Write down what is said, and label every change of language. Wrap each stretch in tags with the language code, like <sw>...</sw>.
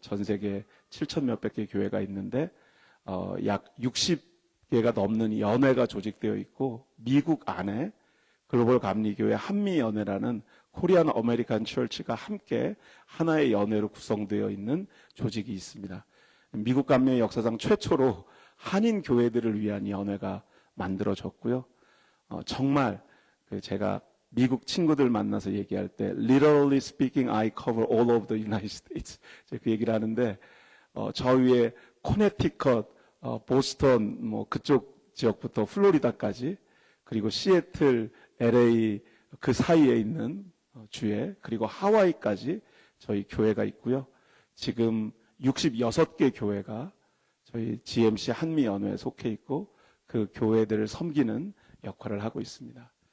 <ko>전 세계 7천 몇백 개 교회가 있는데 약 60개가 넘는 연회가 조직되어 있고, 미국 안에 글로벌 감리교회 한미연회라는 코리안 아메리칸 처치가 함께 하나의 연회로 구성되어 있는 조직이 있습니다. 미국 감리의 역사상 최초로 한인 교회들을 위한 연회가 만들어졌고요. 정말 제가 미국 친구들 만나서 얘기할 때</ko> <en>literally speaking, I cover all of the United States.</en> <ko>제가 그 얘기를 하는데 저 위에 코네티컷, 보스턴, 뭐 그쪽 지역부터 플로리다까지, 그리고 시애틀, LA 그 사이에 있는 주에, 그리고 하와이까지 저희 교회가 있고요. 지금 66개 교회가 저희 GMC 한미연회에 속해 있고, 그 교회들을 섬기는 역할을 하고 있습니다.</ko>